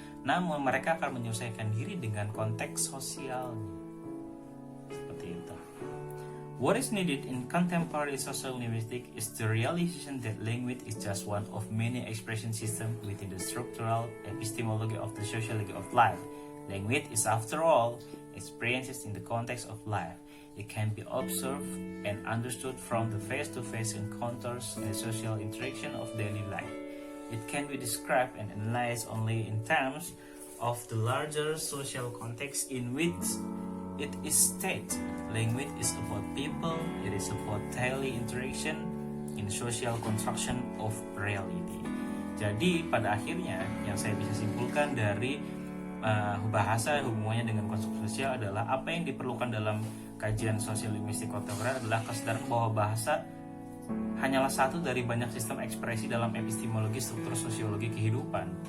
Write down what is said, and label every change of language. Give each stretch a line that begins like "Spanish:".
Indonesian: Namun mereka akan menyesuaikan diri dengan konteks sosialnya. Seperti itu.
English: What is needed in contemporary social linguistics is the realization that language is just one of many expression systems within the structural epistemology of the sociology of life. Language is, after all, experiences in the context of life. It can be observed and understood from the face-to-face encounters and social interaction of daily life. It can be described and analyzed only in terms of the larger social context in which it is stated. Language is about people, it is about daily interaction in social construction of reality.
Indonesian: Jadi pada akhirnya yang saya bisa simpulkan dari bahasa hubungannya dengan konstruk sosial adalah apa yang diperlukan dalam kajian sosial linguistik kontemporer adalah kesadaran bahwa bahasa hanyalah satu dari banyak sistem ekspresi dalam epistemologi struktur sosiologi kehidupan.